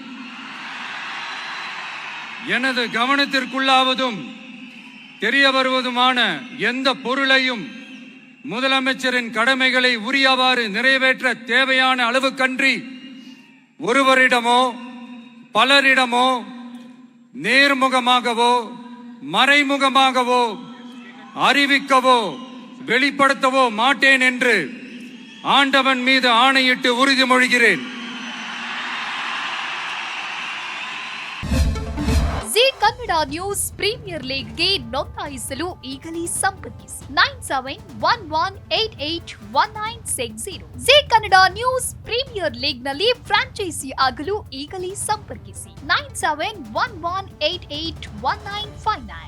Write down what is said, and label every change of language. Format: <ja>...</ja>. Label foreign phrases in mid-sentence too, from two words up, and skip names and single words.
<ta>எனது கவனத்திற்குள்ளாவதும் தெரிய வருவதுமான எந்த பொருளையும் முதலமைச்சரின் கடமைகளை உரியவாறு நிறைவேற்ற தேவையான அளவுக்கன்றி ஒருவரிடமோ பலரிடமோ நேர்முகமாகவோ மறைமுகமாகவோ அறிவிக்கவோ வெளிப்படுத்தவோ மாட்டேன் என்று ஆண்டவன் மீது ஆணையிட்டு உறுதிமொழிகிறேன்.</ta> <kn>ಜಿ ಕನ್ನಡ ನ್ಯೂಸ್ ಪ್ರೀಮಿಯರ್ ಲೀಗ್ಗೆ ನೋಂದಾಯಿಸಲು ಈಗಲೇ ಸಂಪರ್ಕಿಸಿ 9711881960. ಜಿ ಕನ್ನಡ ನ್ಯೂಸ್ ಪ್ರೀಮಿಯರ್ ಲೀಗ್ನಲ್ಲಿ ಫ್ರಾಂಚೈಸಿ ಆಗಲು ಈಗಲೇ ಸಂಪರ್ಕಿಸಿ 9711881959.</kn>